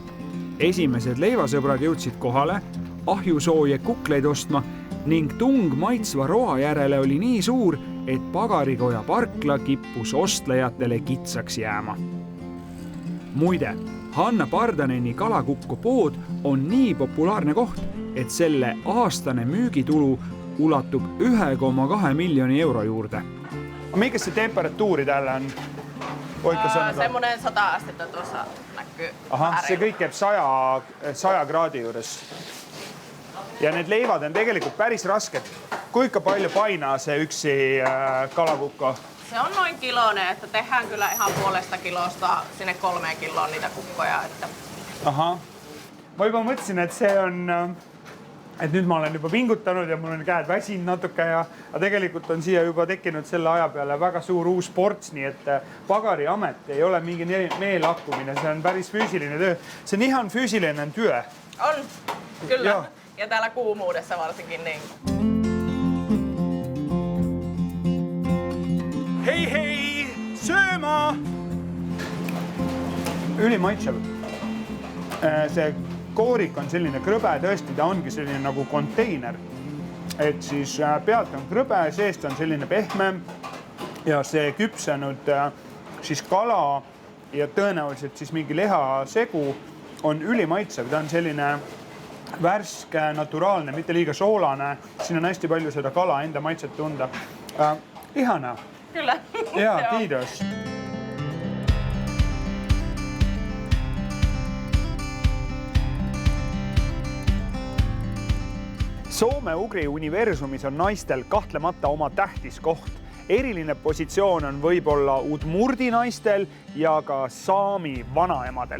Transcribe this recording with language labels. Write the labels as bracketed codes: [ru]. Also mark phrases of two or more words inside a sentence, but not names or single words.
[et] Esimesed leivasõbrad jõudsid kohale ahjusooje kukleid ostma ning tung maitsva roa järele oli nii suur, et pagarikoja parkla kippus ostlejatele kitsaks jääma. Muide, Hanna Pardaneni kalakukko pood on nii populaarne koht, et selle aastane müügitulu ulatub 1,2 miljoni euro juurde. [fi] Mikä se temperatuuri täällä on? Voitko sanoa? Semmoinen 100 astetta tuossa näkyy. [et] Aha, se kõik jääb 100 kraadi juures. Ja need leivad on tegelikult päris rasked. [fi] Kuinka palju painaa se yksi kalakukko? Se on noin kiloinen, että tehdään kyllä ihan puolesta kilosta sinne 3 kiloon niitä kukkoja. Että... Aha. [et] Ma juba mõtlesin, et see on, et nüüd ma olen juba pingutanud ja mul on käed väsinud natuke aga tegelikult on siia juba tekkinud selle aja peale väga suur uus ports, nii et pagariamet ei ole mingi meelakkumine, see on päris füüsiline töö. See on [fi] ihan füüsiline työ. On, kyllä. Joo. Ja täällä kuumuudessa varsinkin niin. [et] Hei, sööma! Ülimaitsev. See koorik on selline krõbe, tõesti, ta ongi selline nagu konteiner. Et siis pealt on krõbe, seest on selline pehme ja see küpsenud siis kala ja tõenäoliselt siis mingi lihasegu on ülimaitsev. Ta on selline värske, naturaalne, mitte liiga soolane. Siin on hästi palju seda kala enda maitset tunda. [fi] Ihana. Kyllä. Jaa, kiitos. [et] Soome-Ugri universumis on naistel kahtlemata oma tähtis koht. Eriline positsioon on võib-olla udmurdi naistel ja ka saami vanaemadel.